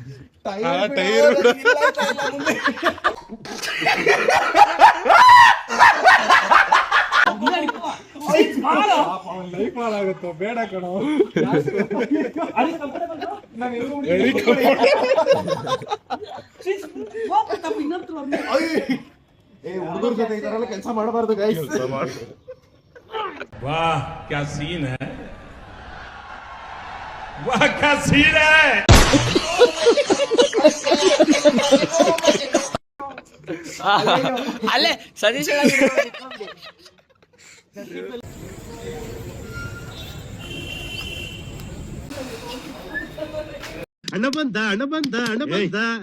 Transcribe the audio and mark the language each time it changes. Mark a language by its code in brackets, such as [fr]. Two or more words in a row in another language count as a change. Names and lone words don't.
[kn] ಲೈಫ್ ಹಾಳಾಗುತ್ತೋ ಬೇಡ ಕಣೋ. ಹುಡುಗರ ಜೊತೆ ಈ ತರ ಎಲ್ಲ ಕೆಲಸ ಮಾಡಬಾರ್ದು ಗೈಸ್. [hi] वाह क्या सीन है, वाह क्या सीन है. [kn] ಅಲ್ಲೇ ಸತೀಶ್ ಹಣ ಬಂದ, ಹಣ ಬಂದ, ಹಣ ಬಂದ.